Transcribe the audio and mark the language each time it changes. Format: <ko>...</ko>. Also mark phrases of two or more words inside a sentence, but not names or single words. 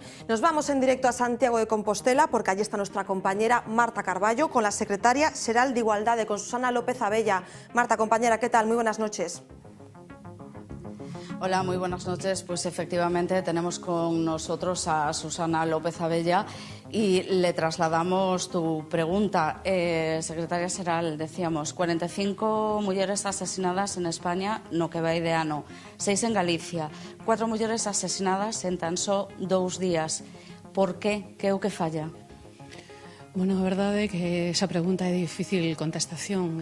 <es>Nos vamos en directo a Santiago de Compostela, porque allí está nuestra compañera Marta Carballo con la secretaria xeral de Igualdade, con Susana López Abella. Marta, compañera, ¿qué tal? Muy buenas noches. Hola, muy buenas noches. Pues efectivamente tenemos con nosotros a Susana López Abella y le trasladamos tu pregunta.</es> <gl>Secretaria xeral, decíamos, 45 mulleres asesinadas en España no que vai de ano, 6 en Galicia, 4 mulleres asesinadas en tan só 2 días. Por qué? Que é o que falla? Bueno, a verdade é que esa pregunta é de difícil contestación.</gl>